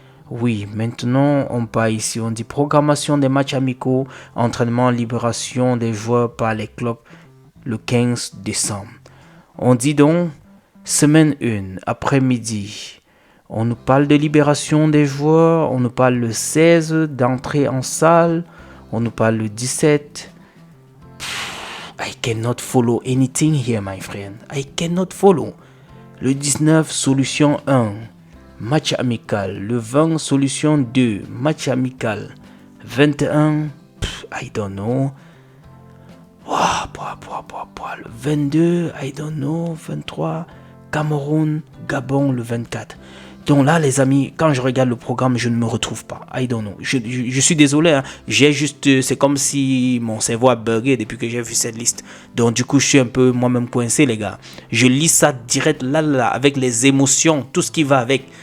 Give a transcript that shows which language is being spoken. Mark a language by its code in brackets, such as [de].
[fr] Oui, maintenant on parle ici, on dit programmation des matchs amicaux, entraînement, libération des joueurs par les clubs le 15 décembre. On dit donc semaine 1, après-midi. On nous parle de libération des joueurs, on nous parle le 16 d'entrée en salle, on nous parle le 17. [en] I cannot follow anything here, my friend. I cannot follow. [fr] Le 19, solution 1, match amical. Le 20, solution 2, match amical. 21, [en] I don't know. Wow, [fr] Le 22, [en] I don't know, [fr] 23, Cameroun, Gabon le 24. Donc là, les amis, quand je regarde le programme, je ne me retrouve pas. [en] I don't know. [fr] Je suis désolé. Hein. C'est comme si mon cerveau a bugué depuis que j'ai vu cette liste. Donc du coup, je suis un peu moi-même coincé, les gars. Je lis ça direct là, avec les émotions, tout ce qui va avec.